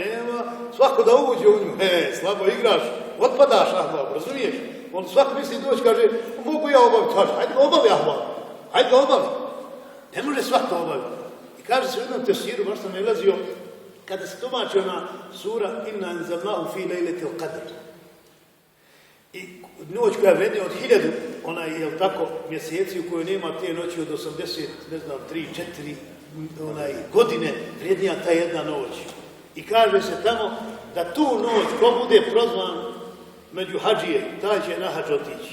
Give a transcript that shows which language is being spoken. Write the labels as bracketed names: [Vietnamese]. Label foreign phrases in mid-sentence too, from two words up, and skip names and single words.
[Bosnian] Nema svako da uđe u nju. Slabo igraš, otpadaš, razumiješ? On svako misli doći, kaže, mogu ja obaviti? Kaže, hajde ga obavi, hajde ga obavi. Ne može svako obaviti. Kaže se u jednom tefsiru, baš sam nalazio, kada se tumači ona sura Inna anzalnahu fi lejletil qadr. I noć koja vredi od 1000, je tako, mjeseci u kojoj nema te noći od 80, 3, 4 godine, vrijednija ta jedna noć. I kaže se tamo da tu noć, ko bude prozvan među hadžije, taj će na hadž otići.